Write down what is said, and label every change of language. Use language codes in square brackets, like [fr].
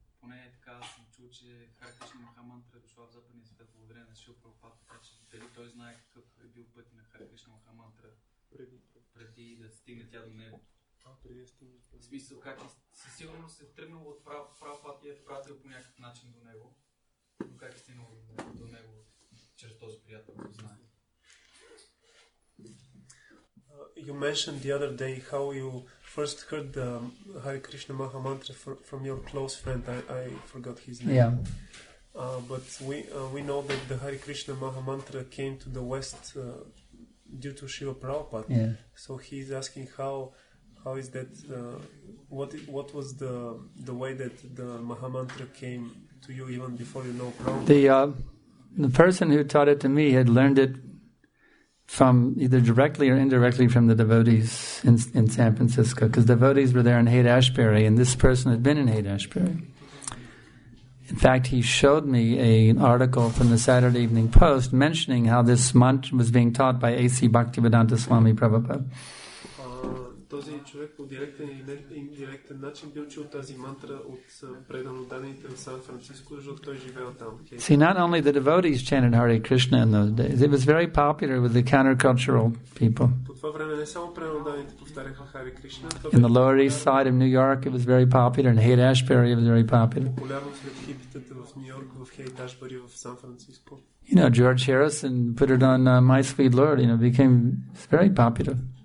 [bg] поне така съм чул, че Харе Кришна Махамантра е дошла в западния свят благодарение на Шрила Прабхупада, така че дали той знае какъв е бил път на Харе Кришна Махамантра преди да стигне тя до него. В смисъл, как със сигурност е тръгнал от Прабхупада и е пратил по някакъв начин до него, но как е стигнал до него чрез този приятел, да знае. [en] You mentioned the other day how you first heard the Hare Krishna Mahamantra from your close friend. I forgot his name. Yeah. But we know that the Hare Krishna Mahamantra came to the West due to Srila Prabhupada. Yeah. So he's asking how is that? What was the way that the Mahamantra came to you even before you know Prabhupada? The person who taught it to me had learned it from either directly or indirectly from the devotees in San Francisco, because devotees were there in Haight-Ashbury, and this person had been in Haight-Ashbury. In fact, he showed me an article from the Saturday Evening Post mentioning how this mantra was being taught by A.C. Bhaktivedanta Swami Prabhupada. [bg] Този човек по директен и индиректен начин бил чул тази мантра от преданодадените в Сан Франциско, защото той живеел там. [en] See, not only the devotees chanted Hare Krishna in those days, it was very popular with the countercultural people. [bg] По това време не само преданодадените повтаряха Харе Кришна. [en] In the Lower East Side of New York, it was very popular. In Haight-Ashbury, it was very popular. [bg] Популярно сред хипитата в Ню Йорк, в Хейт-Ашбъри, в Сан Франциско. [en] You know, George Harrison put it on My Sweet Lord. You know, became very popular.